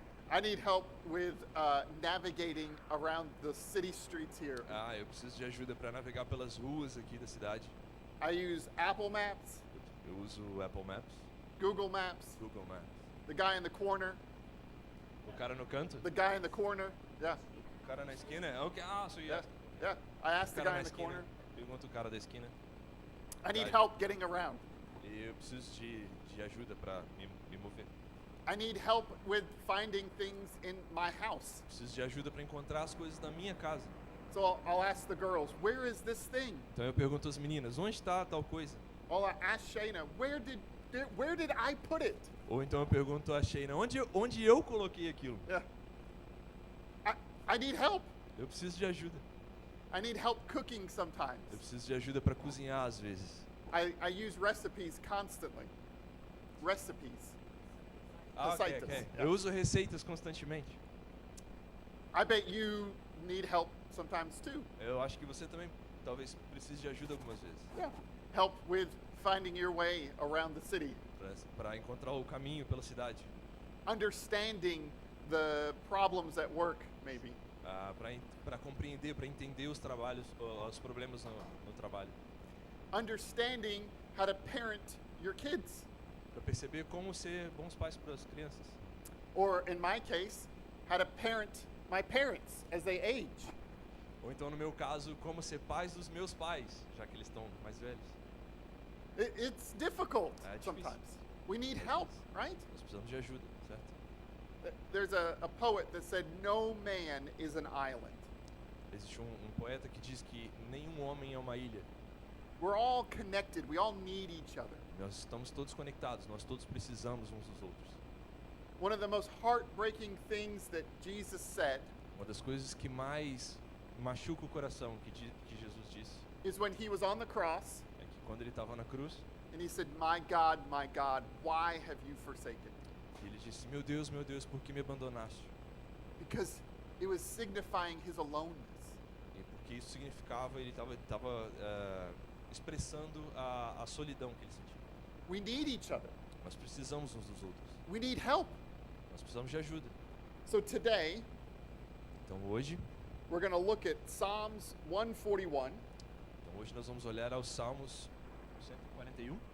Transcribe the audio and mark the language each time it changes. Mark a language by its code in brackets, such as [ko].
[en] I need help with navigating around the city streets here. [pt] Ah, eu preciso de ajuda para navegar pelas ruas aqui da cidade. [en] I use Apple Maps, [pt] Eu uso o Apple Maps, [en] Google Maps, [pt] Google Maps. [en] the guy in the corner, [pt] O cara no canto? [en] the guy in the corner. Yeah, [pt] O cara na esquina? [en] Ok, so yeah, yes. yeah. I asked the [pt] O cara [en] guy [pt] na [en] in the [pt] esquina. [en] corner. [pt] Pergunta o cara da esquina. [en] I need Guy. help getting around. [pt] E eu preciso de ajuda para me mover. [en] I need help with finding things in my house. [pt] Preciso de ajuda para encontrar as coisas na minha casa. [en] So I'll ask the girls, where is this thing? [pt] Então eu pergunto às meninas, onde está tal coisa? [en] Or I ask Shayna, where did I put it? [pt] Ou então eu pergunto a Sheina, onde eu coloquei aquilo? [en] Yeah. I need help. [pt] Eu preciso de ajuda. [en] I need help cooking sometimes. [pt] Eu preciso de ajuda para cozinhar às vezes. [en] I use recipes constantly. Recipes. Ok. [pt] Receitas. Yeah. Eu uso receitas constantemente. [en] I bet you need help sometimes too. [pt] Eu acho que você também talvez precise de ajuda algumas vezes. [en] Yeah. Help with finding your way around the city. [pt] Para encontrar o caminho pela cidade. [en] Understanding the problems at work, maybe. [pt] Para compreender, para entender os trabalhos, os problemas no trabalho. [en] Understanding how to parent your kids. [pt] Para perceber como ser bons pais para as crianças. [en] Or in my case, how to parent my parents as they age. [pt] Ou então, no meu caso, como ser pais dos meus pais, já que eles estão mais velhos. [en] It's difficult [pt] É difícil. [en] sometimes. We need help, right? [pt] Nós precisamos de ajuda, certo? [en] There's a poet that said, no man is an island. [pt] Existe um poeta que diz que nenhum homem é uma ilha. [en] We're all connected. We all need each other. [pt] Nós estamos todos conectados, nós todos precisamos uns dos outros. [en] One of the most heartbreaking things that Jesus said [pt] Uma das coisas que mais machuca o coração que Jesus disse [en] is when he was on the cross [pt] é que quando ele estava na cruz, [en] and he said, my God, why have you forsaken me? [pt] ele disse: meu Deus, por que me abandonaste? [en] Because it was signifying his aloneness. [pt] E porque isso significava, ele estava expressando a solidão que ele sentia. [en] We need each other. [pt] Nós precisamos uns dos outros. [en] We need help. [pt] Nós precisamos de ajuda. [en] So today, [pt] Então hoje, [en] we're going to look at Psalms 141. [pt] então hoje nós vamos olhar aos Salmos 141.